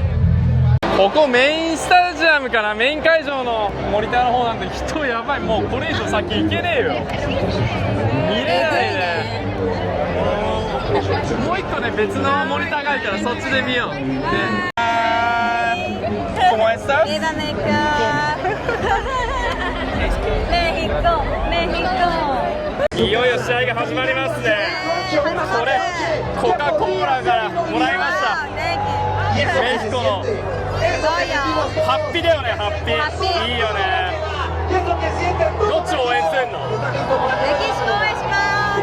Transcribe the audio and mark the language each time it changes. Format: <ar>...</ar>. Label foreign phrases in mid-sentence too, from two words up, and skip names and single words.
<ja>ここメインスタジアムからメイン会場のモニターの方なんて人やばい。もうこれ以上先行けねえよ。見れないね。もう一個ね別のモニターがあるからそっちで見よう。</ja> <es>¿Cómo estás? Mira, México, México.</es> <ja>いよいよ試合が始まりますね。これコカ・コーラからもらいました。メヒコのハッピーだよね。ハッピーいいよね。どっちを応援するの？メキシコ応援します。</ja>